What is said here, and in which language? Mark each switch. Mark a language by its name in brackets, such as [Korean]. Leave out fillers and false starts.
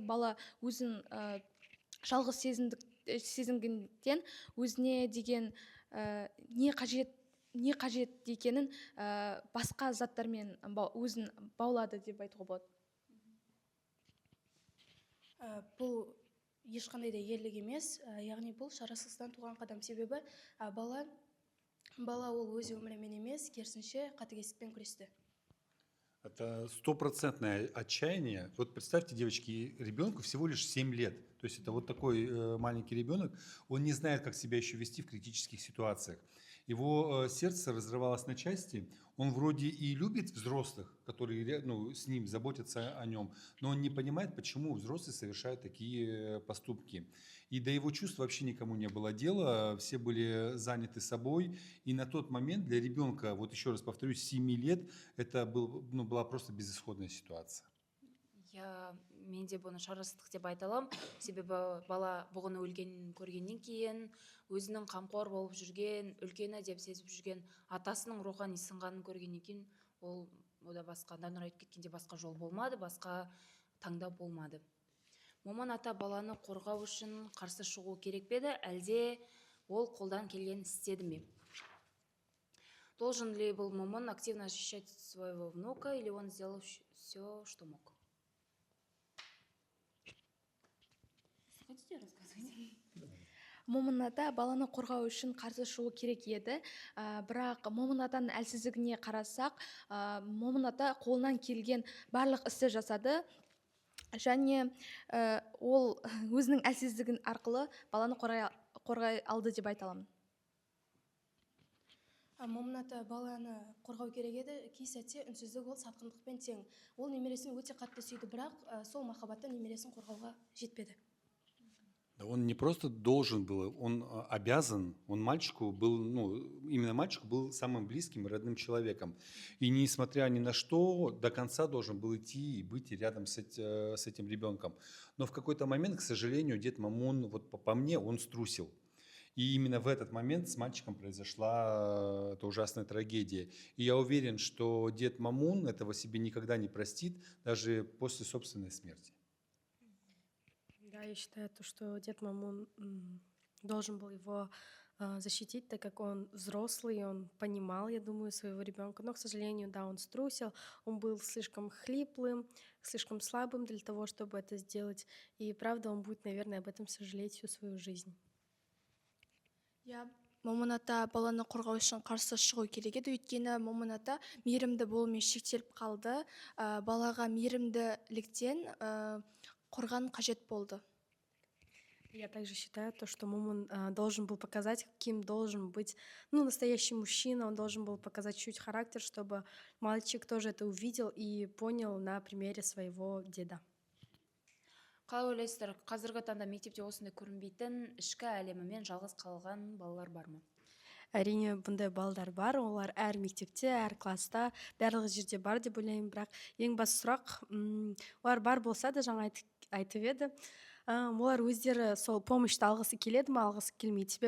[Kazakh] Бала өзін жалғыз сезінгенден өзіне деген не қажет екенін басқа заттармен өзін баулады деп айтуға болады. Бұл ешқандай да ерлік емес, яғни бұл шарасыздықтан туған қадам, себебі бала ол өз өмірімен емес, керісінше қатыгездікпен күресті. [Russian] Это 100% отчаяние. Вот представьте, девочки, ребенку всего лишь 7 лет. То есть это вот такой маленький ребенок, он не знает, как себя еще вести в критических ситуациях. Его сердце разрывалось на части. Он вроде и любит взрослых, которые с ним заботятся о нем, но он не понимает, почему взрослые совершают такие поступки. И до его чувств вообще никому не было дела, все были заняты собой. И на тот момент для ребенка, вот еще раз повторюсь, 7 лет, это была просто безысходная ситуация. [Kazakh] Мен де бұны шарасыздық деп айта аламын, себебі бала бұғыны өлгенін көргеннен кейін, өзінің қамқор болып жүрген, үлкені деп сезіп жүрген атасының рухани сынғанын көргеннен кейін, ода басқа, Данұр айтып кеткенде басқа жол болмады, басқа таңдау болмады. Моман ата баланы қорғау үшін қарсы шығу керек пе еді, әлде ол қолдан келген істеді ме? [Russian] Должен ли был Момон активно защищать своего внука, или он сделал все, что мог? Хотите рассказать? [Kazakh] момын ата баланы қорғау үшін қарсы шығу керек еді. Бірақ момын атаның әлсіздігіне қарасақ, момын ата қолынан келген барлық істі жасады. Және ол өзінің әлсіздігін арқылы баланы қорғай алды деп айта аламын. момын ата баланы қорғау керек еді, кей сәтте үнсіздік ол сатқындықпен тең. Ол немересін өте қатты сүйді, бірақ сол махаббаты немересін қорғауға жетпеді. [Russian] Да он не просто должен был, он обязан, он мальчику был, ну, именно мальчику был самым близким и родным человеком. И несмотря ни на что, до конца должен был идти и быть рядом с этим ребенком. Но в какой-то момент, к сожалению, дед Мамун, вот по мне, он струсил. И именно в этот момент с мальчиком произошла эта ужасная трагедия. И я уверен, что дед Мамун этого себе никогда не простит, даже после собственной смерти. Да, я считаю, что дед Мамун должен был его защитить, так как он взрослый, он понимал, я думаю, своего ребенка. Но, к сожалению, да, он струсил, он был слишком хриплым, слишком слабым для того, чтобы это сделать. И правда, он будет, наверное, об этом сожалеть всю свою жизнь. [Kazakh] Момын ата баланы қорғау үшін қарсы шығу керек еді, өйткені момын ата мейірімді болумен шектеліп қалды. Балаға мейірімділіктен қорған қажет болды. [Russian] Я также считаю, что Момун должен был показать, каким должен быть настоящий мужчина, он должен был показать чуть характер, чтобы мальчик тоже это увидел и понял на примере своего деда. [Kazakh] Қалай ойлайсыздар, қазіргі таңда мектепте осындай көрінбейтін ішкі әлемімен жалғыз қалған балалар бар ма? Әрине, бұндай балдар бар, олар әр мектепте, әр класста, барлық жерде бар деп ойлаймын, бірақ ең басты сұрақ, олар бар болса да, жаңа айтып еді, олар өздері сол помощьті алғысы келеді ме, алғысы келмейді.